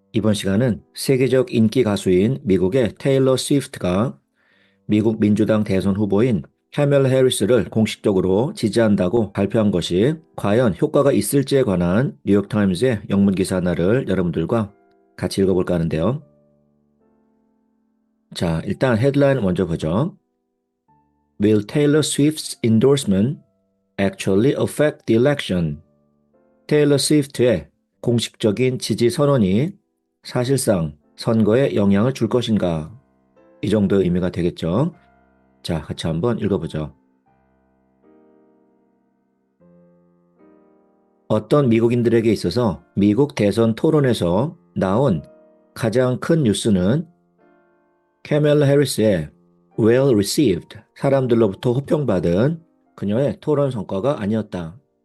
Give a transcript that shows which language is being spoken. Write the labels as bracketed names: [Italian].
[Korean] 이번 시간은 세계적 인기 가수인 미국의 테일러 스위프트가 미국 민주당 대선 후보인 카멜 해리스를 공식적으로 지지한다고 발표한 것이 과연 효과가 있을지에 관한 뉴욕타임즈의 영문 기사 하나를 여러분들과 같이 읽어볼까 하는데요. 자, 일단 헤드라인 먼저 보죠. [English] Will Taylor Swift's endorsement actually affect the election? [Korean] 테일러 스위프트의 공식적인 지지 선언이 사실상 선거에 영향을 줄 것인가? 이 정도 의미가 되겠죠. 자, 같이 한번 읽어보죠. 어떤 미국인들에게 있어서 미국 대선 토론에서 나온 가장 큰 뉴스는 캐멀라 해리스의 well received, 사람들로부터 호평받은 그녀의 토론 성과가 아니었다.